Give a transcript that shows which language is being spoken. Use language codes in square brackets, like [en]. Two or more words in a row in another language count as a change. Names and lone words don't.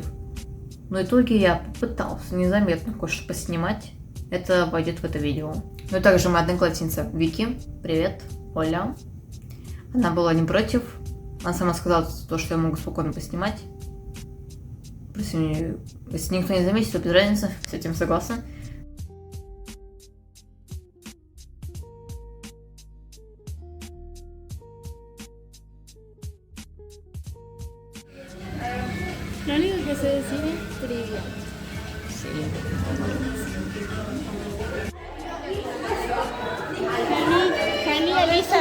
[ru] Но в итоге я попытался незаметно кое-что поснимать. Это пойдет в это видео. Ну и также моя одноклассница Вики, привет, Оля. Она была не против. Она сама сказала, что я могу спокойно поснимать. Если никто не заметит, то без разницы, с этим согласна. [es] Lo único que sé decir es trivia. Hani, Alisa.